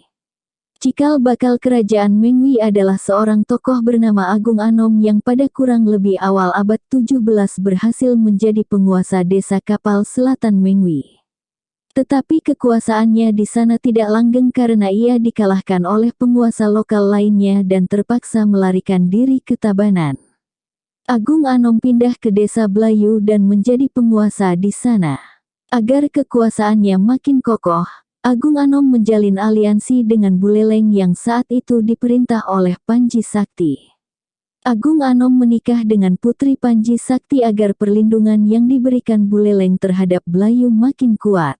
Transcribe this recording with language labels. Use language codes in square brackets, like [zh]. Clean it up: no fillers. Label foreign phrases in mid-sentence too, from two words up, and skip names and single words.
[id] Cikal bakal kerajaan Mengwi adalah seorang tokoh bernama Agung Anom yang pada kurang lebih awal abad 17 berhasil menjadi penguasa desa Kapal Selatan Mengwi. Tetapi kekuasaannya di sana tidak langgeng karena ia dikalahkan oleh penguasa lokal lainnya dan terpaksa melarikan diri ke Tabanan. Agung Anom pindah ke desa Blayu dan menjadi penguasa di sana. Agar kekuasaannya makin kokoh, Agung Anom menjalin aliansi dengan Buleleng yang saat itu diperintah oleh Panji Sakti. Agung Anom menikah dengan putri Panji Sakti agar perlindungan yang diberikan Buleleng terhadap Blayu makin kuat.